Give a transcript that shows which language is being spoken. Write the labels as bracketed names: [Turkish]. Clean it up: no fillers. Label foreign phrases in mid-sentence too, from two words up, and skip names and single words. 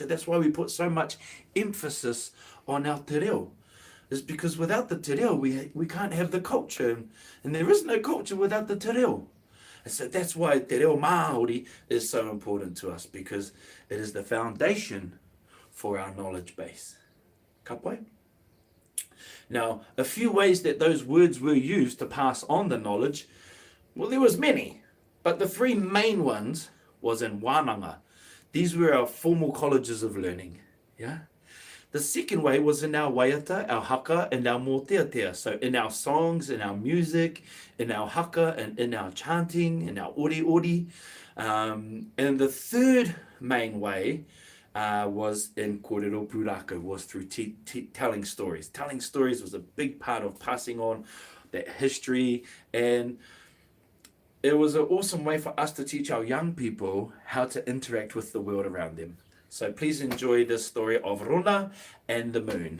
[English] That's why we put so much emphasis on our Te Reo. It's because without the Te Reo, we can't have the culture, and there is no culture without the Te Reo. And so that's why Te Reo Māori is so important to us, because it is the foundation for our knowledge base. [Māori] Ka pai? [English] Now, a few ways that those words were used to pass on the knowledge, well, there was many, but the 3 main ones was in wānanga. These were our formal colleges of learning. Yeah. The second way was in our waiata, our haka, and our mōteatea. So in our songs, in our music, in our haka, and in our chanting, in our ori. And the third main way was in [Māori] kōrero pūrākau, [English] was through telling stories. Telling stories was a big part of passing on that history, and it was an awesome way for us to teach our young people how to interact with the world around them. So please enjoy this story of Rona and the moon.